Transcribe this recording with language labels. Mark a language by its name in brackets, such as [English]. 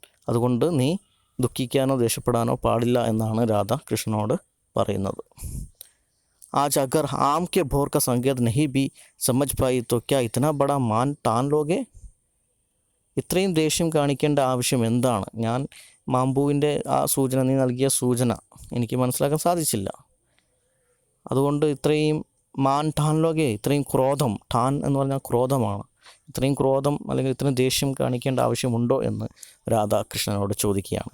[Malayalam] അതുകൊണ്ട് നീ ദുഃഖിക്കാനോ ദേഷ്യപ്പെടാനോ പാടില്ല എന്നാണ് രാധ കൃഷ്ണനോട് പറയുന്നത്. [Hindi] आज अगर आम के भोर का संकेत नहीं भी समझ पाई तो क्या इतना बड़ा मान ठान लोगे. [Malayalam] ഇത്രയും ദേഷ്യം കാണിക്കേണ്ട ആവശ്യം എന്താണ്? ഞാൻ മാമ്പൂവിൻ്റെ ആ സൂചന, നീ നൽകിയ സൂചന എനിക്ക് മനസ്സിലാക്കാൻ സാധിച്ചില്ല. അതുകൊണ്ട് ഇത്രയും [Hindi] മാൻ ഠാൻ ലോകെ, [Malayalam] ഇത്രയും ക്രോധം, ഠാൻ എന്ന് പറഞ്ഞാൽ ക്രോധമാണ്, ഇത്രയും ക്രോധം അല്ലെങ്കിൽ ഇത്രയും ദേഷ്യം കാണിക്കേണ്ട ആവശ്യമുണ്ടോ എന്ന് രാധാകൃഷ്ണനോട് ചോദിക്കുകയാണ്.